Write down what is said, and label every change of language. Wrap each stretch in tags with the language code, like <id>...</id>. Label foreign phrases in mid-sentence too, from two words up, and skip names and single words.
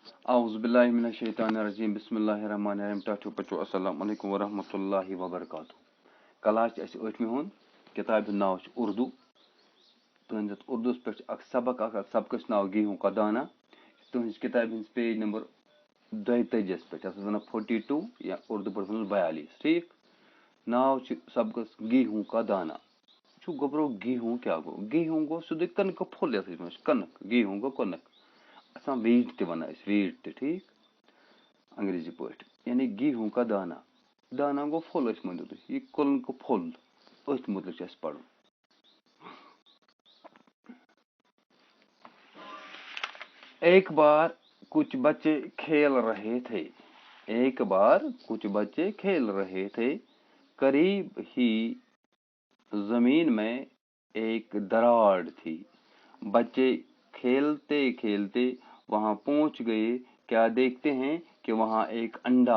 <ar>اعوذ باللہ من الشیطان الرجیم بسم اللہ الرحمن الرحیم</ar> <ks>ٹاٹھو پچو</ks> <ar>السلام علیکم ورحمۃ اللہ وبرکاتہ</ar> <ks>کلاس اس آٹھویں ہون کتاب ناو اردو تہندس اردو پہ سبقس ناو</ks> <ur>گیہوں کا دانہ</ur> <ks>تہذ کتاب ہز پیج نمبر 42 پہ 42 یا اردو پہ 42 ٹھیک ناو سبقس</ks> <ur>گیہوں کا دانہ</ur> <ks>چھو گبرو گیہوں کیا گو گیہوں گو سیدھے کنک پھول کنک گیہوں گو کنک اصل ویٹ تہ ونان ویٹ تہ ٹھیک انگریزی پٲٹھۍ یعنی</ks> <ur>گیہوں کا دانہ</ur> <ks>دانہ گو پھول اس مٲنِو تُہۍ یہ کنک پھول أتھۍ متعلق چھُ اَسہِ پرُن</ks> <ur>ایک بار کچھ بچے کھیل رہے تھے ایک بار کچھ بچے کھیل رہے تھے قریب ہی زمین میں ایک دراڑ تھی بچے کھیلتے کھیلتے وہاں پہنچ گئے کیا دیکھتے ہیں کہ وہاں ایک انڈا</ur>